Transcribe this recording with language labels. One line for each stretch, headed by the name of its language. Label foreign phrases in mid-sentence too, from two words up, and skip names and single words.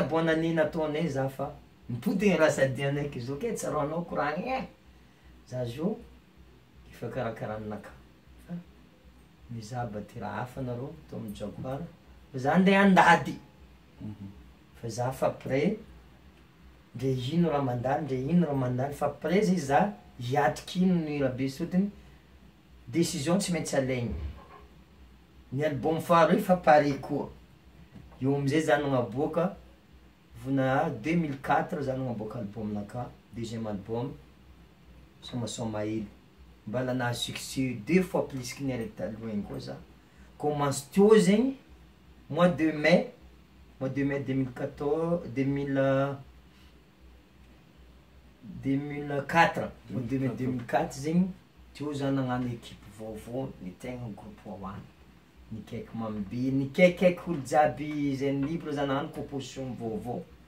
French: bonne année
Malagasy: nataonay za fa mipody raha sadianay izy ok tsaroanao koragny za zo efa karakarahanaka fa mizaba ty raha hafa nareo to amin'ny Jaguar fa za andeha andady fa za fa prêt ndre ino raha mandany ndre ino raha mandany fa après zay za hiatriky ino ny rahabe sotiny décision tsy maintsy alaigny. Ny album faharoy fa pare koa eo amizay za nagnaboaka vona 2004 za nagnaboaka album-naka
French: deuxième album
Malagasy: Somasoma hely mbala nahazo succès
French: 2 fois plus
Malagasy: que ny araiky taloha igny koa za. Commence teo zegny
French: mois de mai
Malagasy: 2014 2004 2004 zegny teo za nagnano équipe vaovao ny tegna groupe Wawa nikaiky Mambe nikaikaiky olo jiaby zay libra za nagnano composition vaovao.